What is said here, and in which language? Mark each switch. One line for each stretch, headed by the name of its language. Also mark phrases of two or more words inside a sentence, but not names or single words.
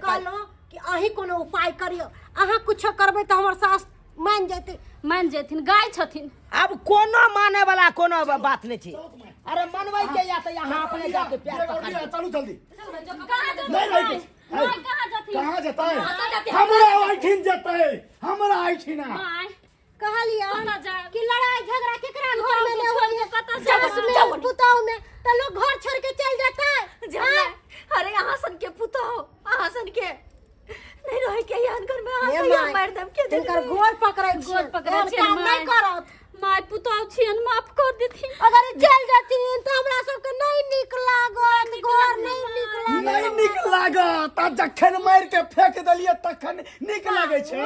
Maithili: कहलो कि अही कोनो उपाय करियो अहाँ कुछो करबै त हमर सास मान जेते मान जेथिन गाय छथिन अब कोनो माने वाला कोनो बात नहीं थी अरे मनवाई के या तो यहाँ अपने जाके प्यार पकड़ चलू जल्दी नहीं नहीं कहां जथिन कहां जतै हमरा आइठिन जतै हमरा आइठिना माय कहलिया कहां जा कि लड़ाई झगड़ा केकरा घर में ले छोड़ के कतऽ से जब पुताऊ में त लोग घर छोड़ के चल जाता अरे यहाँ सन के पुतो यहाँ सन के नहीं रहे के के यहाँ घर में हे आके माय, मार दम के तिनकर गोड़ पकड़ै छी गोड़ पकड़ै छी, काम माय। नहीं करत माय पुतौ छियन माफ कर देथिन। अगर ई चल जाथिन तो हमरा सबके नहीं निक लागत घर नहीं निक लागत नहीं निक लागत आ जखन मार के फेंक देलिए तखन निक लागे छै।